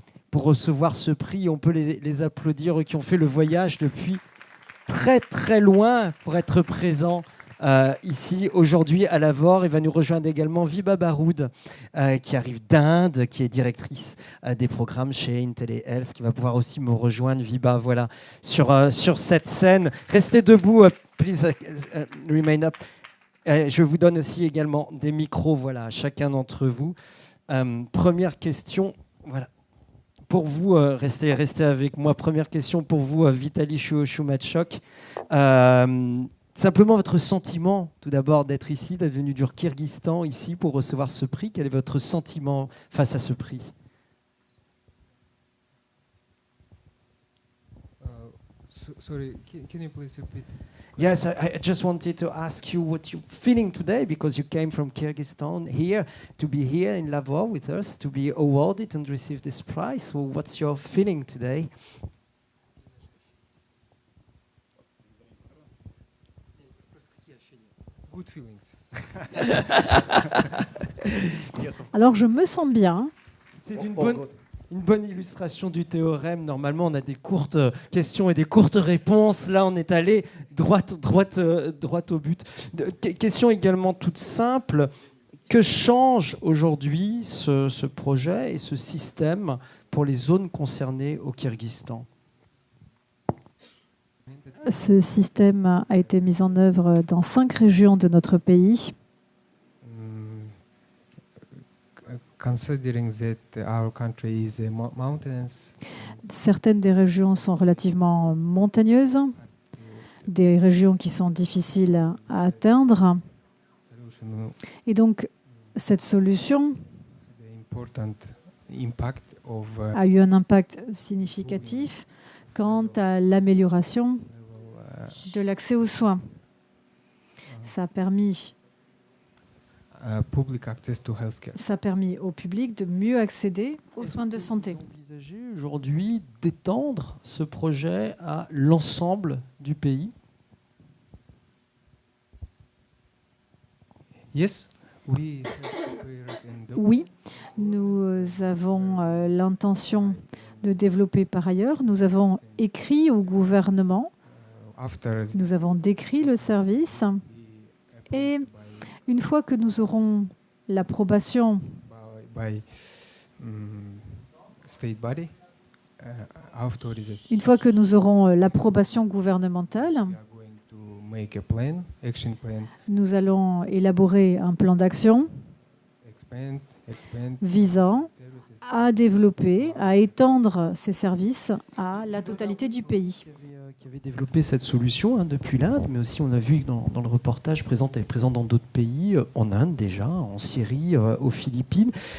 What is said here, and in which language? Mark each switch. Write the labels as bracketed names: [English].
[French] Pour recevoir ce prix, on peut les applaudir, eux qui ont fait le voyage depuis très très loin pour être présents ici aujourd'hui à Lavore. Il va nous rejoindre également Viba Baroud qui arrive d'Inde, qui est directrice des programmes chez IntelliHealth, qui va pouvoir aussi me rejoindre. Viba, voilà, sur cette scène. Restez debout, [English] please remain up. [French] Je vous donne aussi également des micros, voilà, à chacun d'entre vous. Première question, voilà. Pour vous, restez avec moi. Première question pour vous, Vitaly Choumatchok. Simplement votre sentiment, tout d'abord, d'être ici, d'être venu du Kyrgyzstan ici pour recevoir ce prix. Quel est votre sentiment face à ce prix? [English] Sorry, can you please repeat? Yes, I just wanted to ask you what you're feeling today, because you came from Kyrgyzstan here to be here in Lavore with us, to be awarded and receive this prize. So what's your feeling today? Good feelings. [French] Alors je me sens bien. C'est une bonne illustration du théorème. Normalement, on a des courtes questions et des courtes réponses. Là, on est allé droit au but. Question également toute simple. Que change aujourd'hui ce projet et ce système pour les zones concernées au Kyrgyzstan? Ce système a été mis en œuvre dans 5 régions de notre pays. [English] Considering that our country is mountainous, [French] certaines des régions sont relativement montagneuses, des régions qui sont difficiles à atteindre. Et donc, cette solution [English] the important impact of [French] a eu un impact significatif quant à l'amélioration de l'accès aux soins. Ça a permis [English] public access to healthcare. [French] Ça a permis au public de mieux accéder aux soins de santé. Vous envisagez aujourd'hui d'étendre ce projet à l'ensemble du pays? [English] Yes, we have prepared and [French] Oui, nous avons l'intention de développer par ailleurs. Nous avons écrit au gouvernement, [English] after [French] nous avons décrit le service et une fois que nous aurons l'approbation [English] by state body, authorization. [French] Une fois que nous aurons l'approbation gouvernementale, [English] We are going to make a plan, action plan, [French] nous allons élaborer un plan d'action [English] expand [French] visant [English] services. [French] à développer, à étendre ces services à la totalité du pays. Qui avait développé cette solution depuis l'Inde, mais aussi on a vu que dans le reportage elle est présente dans d'autres pays, en Inde déjà, en Syrie, aux Philippines.